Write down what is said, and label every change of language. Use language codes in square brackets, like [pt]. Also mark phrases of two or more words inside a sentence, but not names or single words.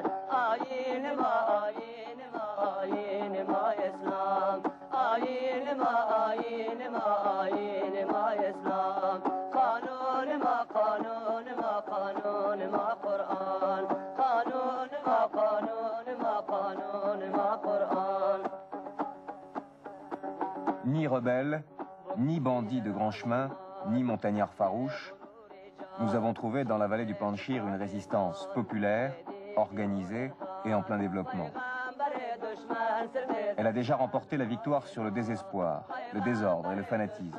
[fa] آیین ما، آیین ما، آیین ما اسلام، آیین ما، آیین ما، آیین ما اسلام. قانون ما، قانون ما، قانون ما قرآن، قانون ما، قانون ما، قانون ما قرآن. [fr] Ni rebelles, ni bandits de grand chemin, ni montagnards farouches, nous avons trouvé dans la vallée du Panjshir une résistance populaire, organisée et en plein développement. Elle a déjà remporté la victoire sur le désespoir, le désordre et le fanatisme.